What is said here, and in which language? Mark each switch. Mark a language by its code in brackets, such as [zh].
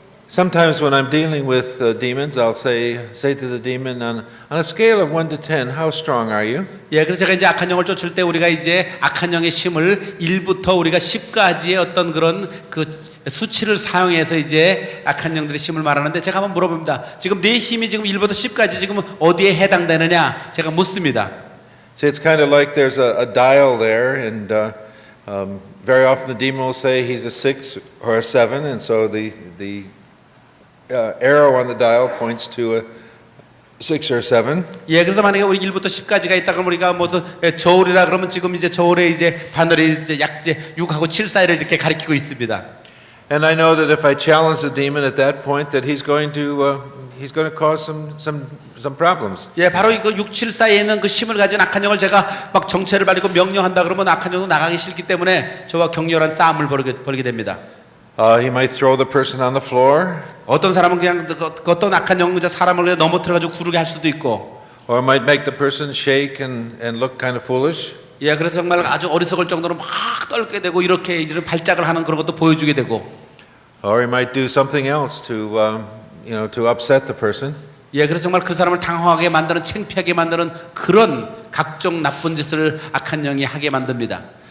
[en] Sometimes when I'm dealing with demons, I'll say to the demon, on a scale of 1 to 10, how strong are you? [ko] 예, 그래서 제가 이제 악한 영을 쫓을 때 우리가 이제 악한 영의 힘을 1부터 우리가 10까지의 어떤 그런 그 수치를 사용해서 이제 악한 영들의 힘을 말하는데 제가 한번 물어봅니다. 지금 내 힘이 지금 1부터 10까지 지금 어디에 해당되느냐? 제가 묻습니다. [en] See, it's kind of like there's a dial there, and very often the demon will say he's a 6 or a 7, and so the arrow on the dial points to a 6 or 7. [ko] 예, 그래서 만약에 우리 1부터 10까지가 있다 그러면 우리가 무슨 저울이라 그러면 지금 이제 저울에 이제 바늘이 이제 약 이제 6하고 7 사이를 이렇게 가리키고 있습니다. [en] And I know that if I challenge the demon at that point, that he's going to cause some problems. [ko] 예, 바로 이거 6, 7 사이에 있는 그 힘을 가진 악한 영을 제가 막 정체를 발리고 명령한다 그러면 악한 영은 나가기 싫기 때문에 저와 격렬한 싸움을 벌이게 됩니다. [en] He might throw the person on the floor, [ko] 어떤 사람은 그냥 어떤 악한 영 사람을 그냥 넘어뜨려가지고 구르게 할 수도 있고, [en] or might make the person shake and look kind of foolish. [ko] 예, 그래서 정말 아주 어리석을 정도로 막 떨게 되고 이렇게 이런 발작을 하는 그런 것도 보여주게 되고, [en] Or he might do something else to upset the person. [ko] 예, 그래서 정말 그 사람을 당황하게 만드는, 창피하게 만드는 그런 각종 나쁜 짓을 악한 영이 하게 만듭니다.